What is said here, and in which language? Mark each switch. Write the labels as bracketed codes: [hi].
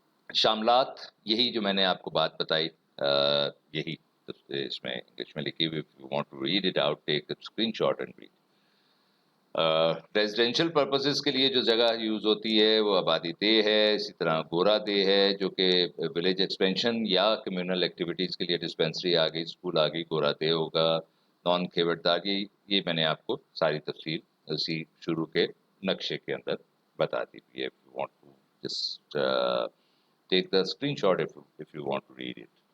[ur] شاملات، یہی جو میں نے آپ کو بات بتائی، یہی اس میں انگلش میں لکھی ہوئی. [en] if you want to read it out, take a screenshot and read. [ur] Residential purposes کے لیے جو جگہ یوز ہوتی ہے وہ آبادی دہ ہے. اسی طرح گورا دہ ہے جو کہ ولیج ایکسپینشن یا کمیونل ایکٹیویٹیز کے لیے ڈسپینسری آ گئی، اسکول آ گئی، گورا دہ ہوگا. نان کھیوٹدار، یہ میں نے آپ کو ساری تفصیل اسی شروع کے نقشے کے اندر بتا دی ہوئی ہے. [en] if you want to just take the screenshot if you want to read it.